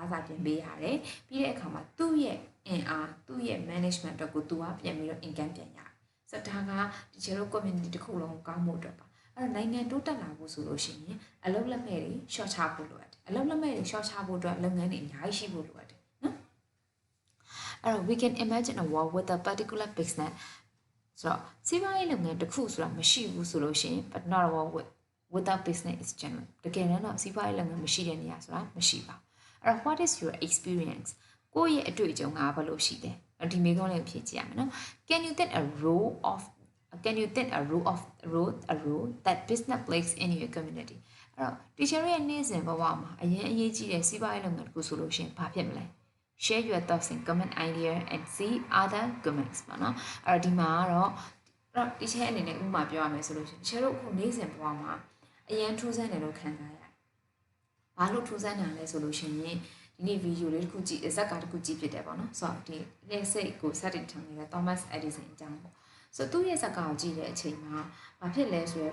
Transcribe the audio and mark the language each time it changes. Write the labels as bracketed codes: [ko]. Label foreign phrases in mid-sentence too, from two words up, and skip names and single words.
[my] စာပြင်ပေးရတယ်ပြီးတဲ့အခါမှာသူ့ရဲ့အင်အားသူ့ရဲ့ management အတွက်ကိုသူကပြန်ပြီးတော့ income ပြန်ရတယ်ဆိုတော့ဒါကဒီကျတော့ community တစ်ခုလုံးကိုကောင်းမှုအတွက် ပါအဲ့တော့နိုင်ငံတိုးတက်လာဖို့ဆိုလို့ရှိရင်အလုပ်လက်မဲ့တွေ short ချဖို့လိုအပ်တယ်အလုပ်လက်မဲ့တွေ short ချဖို့အတွက်လုပ်ငန်းတွေအများကြီးရှိဖို့လိုအပ်တယ်နော်အဲ့တော့ [en] we can imagine a world with a particular business [my] ဆိုတော့စီးပွားရေးလုပ်ငန်းတစ်ခုဆိုတာမရှိဘူးဆိုလို့ရှိရင် [en] but not a world without business is general [my] တကယ်တော့စီးပွားရေးလုပ်ငန်းမရှိတဲ့နေရာဆိုတာမရှိပါအဲ့တော့ [en] what is your experience [my] ကိုယ့်ရဲ့အတွေ့အကြုံကဘယ်လိုရှိလဲဒီမေးခွန်းလေးဖြေကြည့်ရမယ်နော် [en] can you think a role that business plays in your community [my] အဲ့တော့ teacher ရဲ့နေ့စဉ်ဘဝမှာအရင်အရေးကြီးတဲ့စီးပွားရေးလုပ်ငန်းတစ်ခုဆိုလို့ရှိရင်ဘာဖြစ်မလဲ [en] share your thoughts and comment idea and see other comments [my] ပါနော်အဲ့တော့ဒီမှာကတော့teacher အနေနဲ့ဥပမာပြောရမယ်ဆိုလို့ရှိရင် teacher တို့အခုနေ့စဉ်ဘဝမှာအရင်ထူးဆန်းတယ်လို့ခံစား ရတယ်ဘာလို့ထူးဆန်းတာလဲဆိုလို့ရှိရင်ဒီနေ့ဗီဒီယိုလေးတစ်ခုကြည့်ဇက်ကာတစ်ခုကြည့်ဖြစ်တယ်ပေါ့နော်ဆိုတော့ဒီလက်စိတ်ကိုစတင်ထားနေတဲ့ Thomas Edison အကြောင်းပေါ့ဆိုတော့သူ့ရဲ့ဇက်ကာကိုကြည့်တဲ့အချိန်မှာဘာဖြစ်လဲဆိုတဲ့